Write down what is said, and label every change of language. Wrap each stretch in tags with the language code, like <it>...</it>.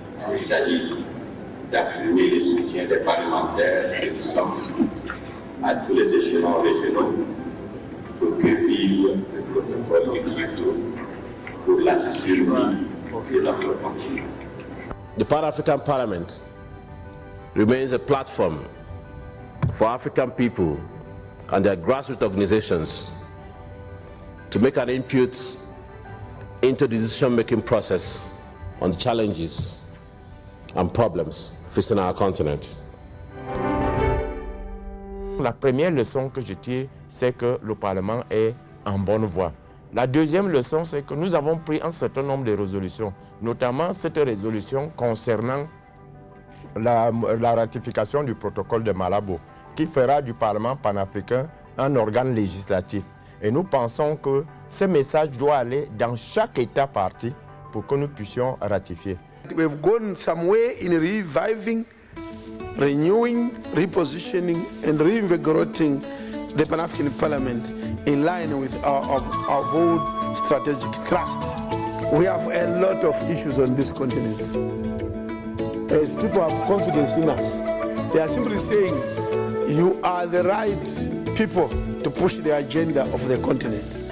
<fr>Il s'agit d'affirmer le soutien des parlementaires que nous sommes à tous les échelons régionaux pour que vive le protocole de Kyoto pour la survie de notre continent.</fr> <en>The Pan-African Parliament remains a platform for African people and their grassroots organizations to make an input into the decision-making process on the challenges and problems facing our continent.</en> <fr>La première leçon que je tire, c'est que le Parlement est en bonne voie. La deuxième leçon, c'est que nous avons pris un certain nombre de résolutions, notamment cette résolution concernant la ratification du protocole de Malabo, qui fera du Parlement panafricain un organe législatif. Et nous pensons que ce message doit aller dans chaque État partie pour que nous puissions ratifier.</fr> <en>We've gone some way in reviving, renewing, repositioning and reinvigorating the Pan-African Parliament in line with our old strategic thrust. We have a lot of issues on this continent. As people have confidence in us, they are simply saying, you are the right people to push the agenda of the continent.</en>